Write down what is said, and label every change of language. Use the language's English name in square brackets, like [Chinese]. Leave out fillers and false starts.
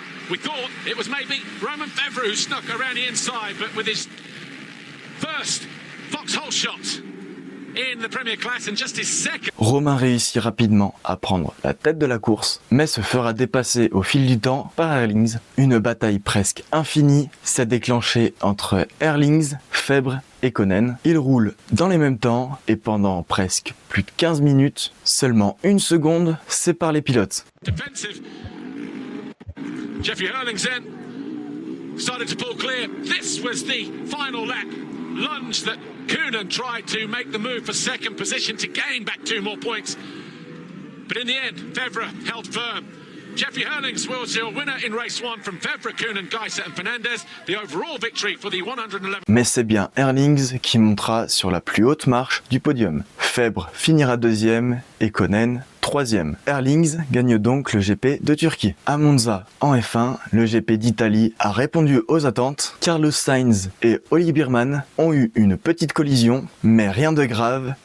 [English] We thought it was maybe Romain Febvre who snuck around the inside, but with his first foxhole shot in the Premier Class and just his second. [French] Romain réussit rapidement à prendre la tête de la course, mais se fera dépasser au fil du temps par Herlings. Une bataille presque infinie s'est déclenchée entre Herlings, Febvre et Konen. Ils roulent dans les mêmes temps et pendant presque plus de 15 minutes, seulement une seconde sépare les pilotes. [English] Defensive. Jeffrey Herlings then started to pull clear. This was the final lap lunge that Koonen tried to make the move for second position to gain back 2 more points. But in the end, Febvre held firm. Jeffrey Herlings was your winner in race 1 from Febvre, Koonen, Geiser and Fernandez. The overall victory for the 111. [French] Mais c'est bien Herlings qui montera sur la plus haute marche du podium. Febvre finira deuxième et Konen troisième. Herlings gagne donc le GP de Turquie. À Monza, en F1, le GP d'Italie a répondu aux attentes. Carlos Sainz et Oli Biermann ont eu une petite collision, mais rien de grave.